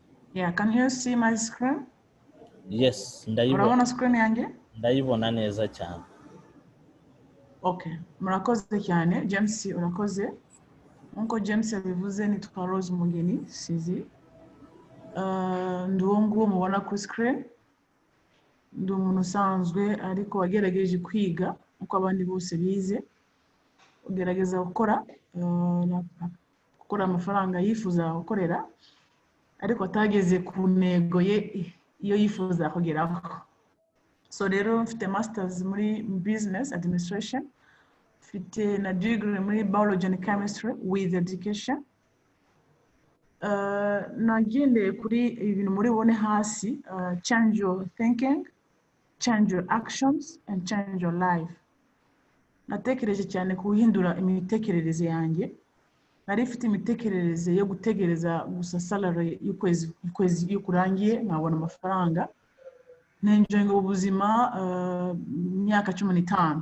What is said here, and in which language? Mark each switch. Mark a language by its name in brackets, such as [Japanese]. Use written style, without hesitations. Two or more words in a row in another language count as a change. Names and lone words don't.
[English] Yeah, can you see my screen? Yes, [Kinyarwanda] Urabona screen yanjye? ndayibona neza cyane. Okay, murakoze cyane. James urakoze. Nkuko James yabivuze nitwa Rose Mugeni Sizi. Ndi uwo nguwo mubona kuri screen. Ndi umuntu usanzwe ariko wagerageje kwiga uko abandi bose bize. Ugerageza gukora amafaranga yifuza gukorera ariko atageze ku ntego ye iyo yifuza kugeraho. So rero mfite masters muri [English] business administration, [Kinyarwanda] mfite na degree muri [English] biology and chemistry with education. [Kinyarwanda] Nagendeye kuri ibintu muri bone hasi, [English] change your thinking, change your actions and change your life. [Kinyarwanda] Natekereje cyane kuhindura imitekerereze yanjye. Nari mfite imitekerereze yo gutegereza gusa salary y'ukwezi kurangiye nkabona amafaranga. Nenjoyinga ubuzima imyaka 15.